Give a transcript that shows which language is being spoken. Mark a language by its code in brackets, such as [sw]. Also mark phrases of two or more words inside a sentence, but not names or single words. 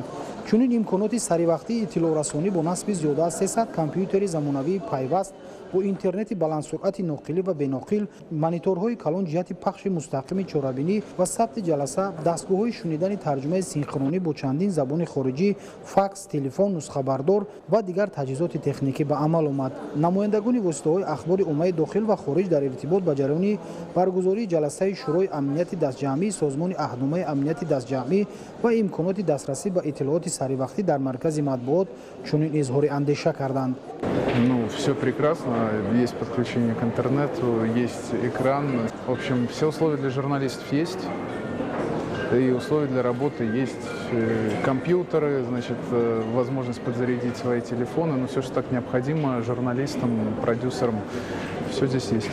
[tg] чунин имконоти саривақтии иттилоърасонӣ бо насби зиёда аз 300 компютери замонавии пайваст бо интернети баландсуръати ноқилӣ ва беноқил, мониторҳои калон ҷиҳати пахши мустақими чорабинӣ ва сабти ҷаласа, дастгоҳҳои шунидани тарҷумаи синхронӣ бо чандин забони хориҷӣ, факс, телефон, нусхабардор ва дигар таҷҳизоти техникӣ ба амал омад. намояндагони воситаҳои ахбори оммаи дохил ва хориҷ дар иртибот ба ҷараёни баргузории ҷаласаи шӯрои амнияти дастҷамъии созмони аҳдномаи амнияти дастҷамъӣ ва имконоти дастрасӣ ба иттилооти саривақтӣ дар маркази матбуот чунин изҳори андеша карданд. [ru] Все прекрасно, есть подключение к интернету, есть экран. В общем, все условия для журналистов есть, и условия для работы есть. Компьютеры, значит, возможность подзарядить свои телефоны, но все, что так необходимо журналистам, продюсерам, все здесь есть.